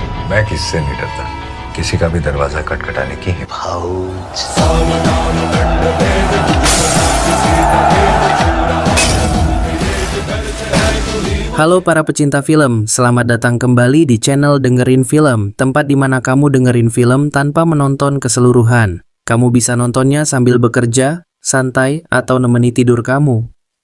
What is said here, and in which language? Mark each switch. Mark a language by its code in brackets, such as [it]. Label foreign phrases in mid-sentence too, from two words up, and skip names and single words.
[hi] मैं किससे नहीं डरता, किसी का भी दरवाजा खटखटाने की हिम्मत। [id] Halo para pecinta film, selamat datang kembali di channel Dengerin Film, tempat di mana kamu dengerin film tanpa menonton keseluruhan. Kamu bisa nontonnya sambil bekerja, santai, atau nemeni tidur kamu.